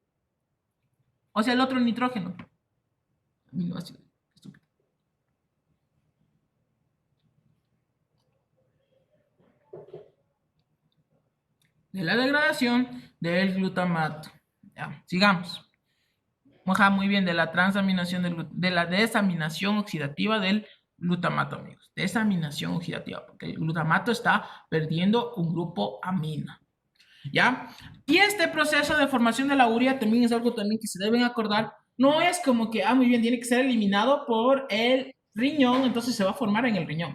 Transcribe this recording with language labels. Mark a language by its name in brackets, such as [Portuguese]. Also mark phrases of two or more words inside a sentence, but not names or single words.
[Spanish] O sea, el otro nitrógeno. Aminoácido. Estúpido. De la degradación del glutamato. Ya, sigamos. Ajá, muy bien, de la transaminación de la desaminación oxidativa del glutamato, amigos. Desaminación oxidativa, porque el glutamato está perdiendo un grupo amina. ¿Ya? Y este proceso de formación de la urea también es algo también que se deben acordar. No es como que, muy bien, tiene que ser eliminado por el riñón, entonces se va a formar en el riñón.